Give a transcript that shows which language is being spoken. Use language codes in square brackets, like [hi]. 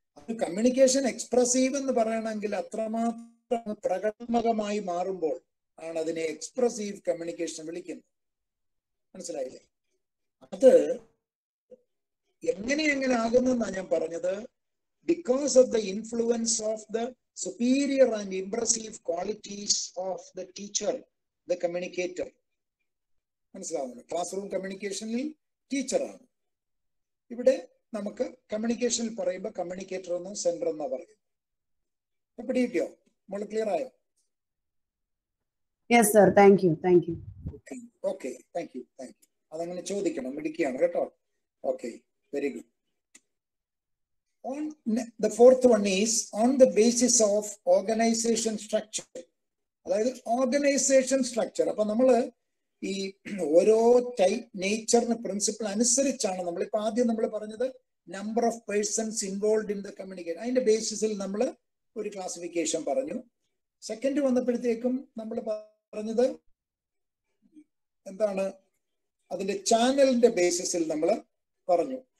[ml] Communication expressive എന്ന് പറയണമെങ്കിൽ അത്രമാത്രം പ്രകടനമായി മാറുമ്പോൾ ആണ് അതിനെ എക്സ്പ്രസീവ് കമ്മ്യൂണിക്കേഷൻ വിളിക്കുന്നത്. മനസ്സിലായില്ലേ? അത് എങ്ങനെ ആകുന്നെന്നാണ് ഞാൻ പറഞ്ഞത്. [en] Because of the influence of the superior and impressive qualities of the teacher, the communicator. [ml] മനസ്സിലാവുന്നു? ക്ലാസ് റൂം കമ്മ്യൂണിക്കേഷനിൽ ടീച്ചറാണ്. ഇവിടെ നമുക്ക് കമ്മ്യൂണിക്കേഷനിൽ പറയുമ്പോൾ കമ്മ്യൂണിക്കേറ്റർ എന്നോ സെന്റർ എന്നോ പറയുന്നത്. എപ്പടി കിട്ടിയോ? നമ്മൾ ക്ലിയർ ആയോ? [en] Yes sir, thank you. Okay, thank you. [ml] അതങ്ങനെ ചോദിക്കണം, മിടുക്കിയാണ് കേട്ടോ. [en] Okay, very good. On the fourth one is on the basis of organization structure. അതായത് organization structure. [ml] അപ്പൊ നമ്മള് ഈ ഓരോ നേച്ചറിന് പ്രിൻസിപ്പിൾ അനുസരിച്ചാണ് നമ്മളിപ്പോ ആദ്യം നമ്മൾ പറഞ്ഞത് [en] Number of persons involve in the communication. [ml] അതിന്റെ ബേസിസിൽ നമ്മൾ ഒരു ക്ലാസിഫിക്കേഷൻ പറഞ്ഞു. സെക്കൻഡ് വന്നപ്പോഴത്തേക്കും നമ്മൾ പറഞ്ഞത് എന്താണ്, അതിന്റെ ചാനലിന്റെ ബേസിസിൽ നമ്മൾ പറഞ്ഞു.